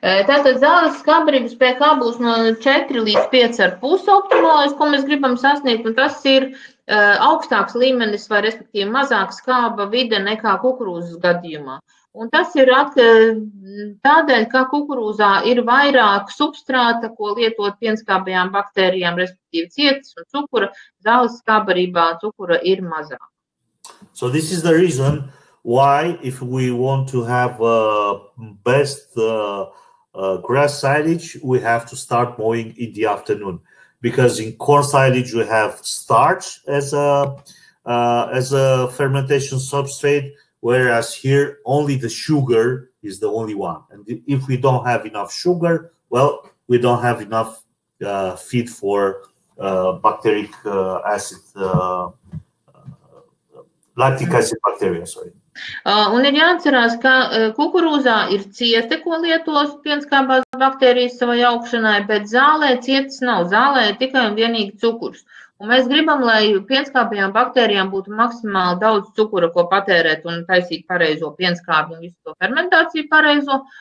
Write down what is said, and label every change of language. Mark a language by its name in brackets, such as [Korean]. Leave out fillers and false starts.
[Latvian] Tātad Zāles skābbarības pH būs no 4 līdz 5,5 optimālais, ko mēs gribam sasniegt, un tas ir augstāks līmenis vai respektīvi mazāk skāba vide nekā kukurūzas gadījumā. Un tas ir tādēļ, ka kukurūzā ir vairāk substrāta, ko lietot pienskābajām baktērijām, respektīvi cietas un cukura. Zāles skābbarībā cukura ir mazāk. [English] So this is the reason why, if we want to have best grass silage, we have to start mowing in the afternoon. Because in coarse silage we have starch as a fermentation substrate, whereas here only the sugar is the only one. And if we don't have enough sugar, well, we don't have enough feed for bacteric acid, lactic acid bacteria, sorry. [Latvian] Un ir jāatcerās, ka kukurūzā ir ciete, ko lietos pienskābās baktērijas savai augšanai, bet zālē cietas nav. Zālē ir tikai un vienīgi cukurs. Un mēs gribam, lai pienskābajām baktērijām būtu maksimāli daudz cukura, ko patērēt un taisīt pareizo pienskābi un visu to fermentāciju pareizo.